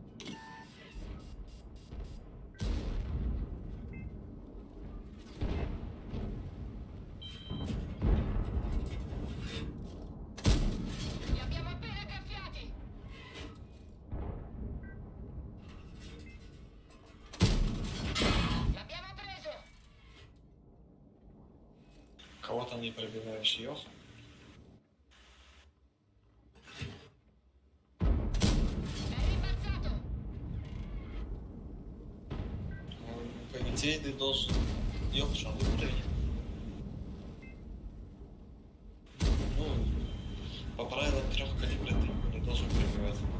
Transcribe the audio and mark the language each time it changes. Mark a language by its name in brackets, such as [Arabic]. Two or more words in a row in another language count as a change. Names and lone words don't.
[Italian] Li abbiamo appena graffiati. L'abbiamo preso. [Russian] Кого там не пробиваешь, Йоха? [Italian] È rimbalzato. [Russian] По идее, ты должен... Йоха, что ты уровень? Ну, по правилам 3 калибра ты не должен пробивать.